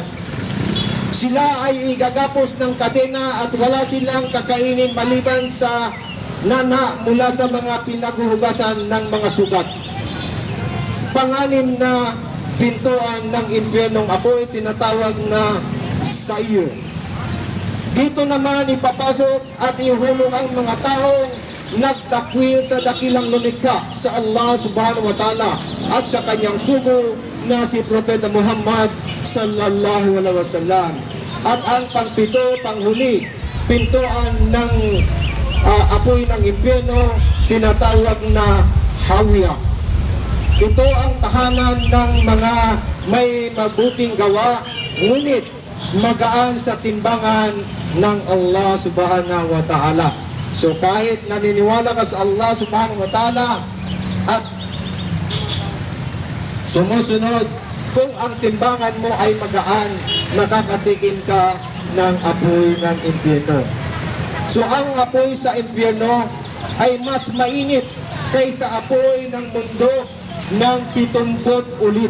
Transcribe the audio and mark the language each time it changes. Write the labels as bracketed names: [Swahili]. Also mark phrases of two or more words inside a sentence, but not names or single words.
[Filipino] Sila ay igagapos ng kadena at wala silang kakainin maliban sa nana mula sa mga pinaghuhugasan ng mga sugat. Panganim na pintuan ng impyernong apoy, tinatawag na Sair. Dito naman ipapasok at ihulog ang mga taong nagtakwil sa dakilang lumikha sa Allah [Arabic] سبحانه وتعالى [Filipino] at sa kanyang sugo na si Propeta Muhammad [Arabic] صلى الله عليه وسلم. [Filipino] At ang pangpito, panghuli, pintuan ng apoy ng impyerno, tinatawag na Hawiya. Ito ang tahanan ng mga may mabuting gawa, ngunit magaan sa timbangan ng Allah [Arabic] سبحانه وتعالى. [Filipino] So kahit naniniwala ka sa Allah [Arabic] سبحانه وتعالى [Filipino] at sumusunod, kung ang timbangan mo ay magaan, makakatikim ka ng apoy ng impyerno. So ang apoy sa impyerno ay mas mainit kaysa apoy ng mundo ng 70 ulit.